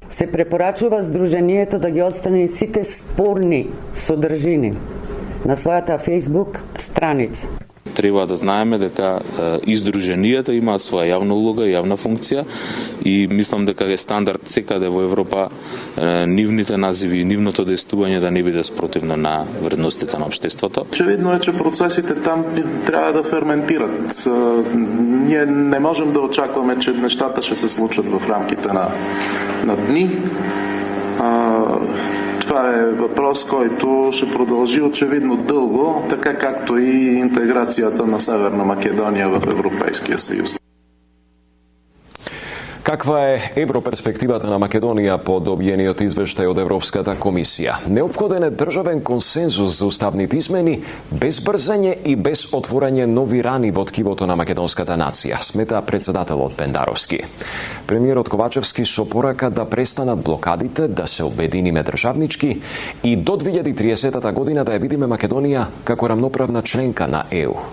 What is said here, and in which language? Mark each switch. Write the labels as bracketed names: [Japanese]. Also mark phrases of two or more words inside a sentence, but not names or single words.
[Macedonian] Се препорачува Сдруженијето да ги отстрани сите спорни содржини на својата Facebook страница. Треба да знаеме дека и Сдруженијата имаат своја јавна улога и јавна функција и мислам дека е стандард секаде во Европа нивните називи и нивното действување да не биде спротивно на вредностите на општеството. [Bulgarian] Очевидно е, че процесите там трябва да ферментират. Ние не можем да очакваме, че нещата ще се случат в рамките на дни. Това е въпрос, който ще продължи очевидно дълго, така както и интеграцията на Северна Македония в Европейския съюз. [Macedonian] Каква е европерспективата на Македонија по добиениот извештај од Европската комисија? Неопходен е државен консензус за уставните измени, без брзање и без отворање нови рани во ткивото на македонската нација, смета председателот Пендаровски. Премиерот Ковачевски со порака да престанат блокадите, да се обединиме државнички и до 2030 година да ја видиме Македонија како рамноправна членка на ЕУ.